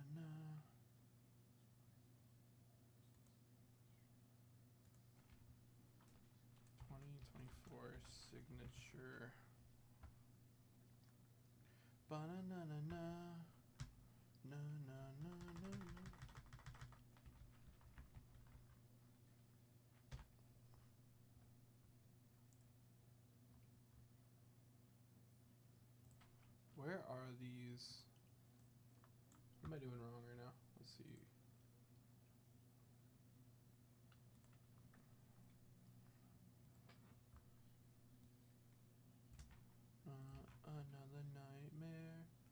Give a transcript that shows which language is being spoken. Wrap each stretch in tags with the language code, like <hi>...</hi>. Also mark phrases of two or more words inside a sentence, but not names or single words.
<en>2024 signature. Ba-na-na-na-na. Na-na-na-na-na. Where are these? What am I doing wrong right now? Let's see. Another nightmare.</en>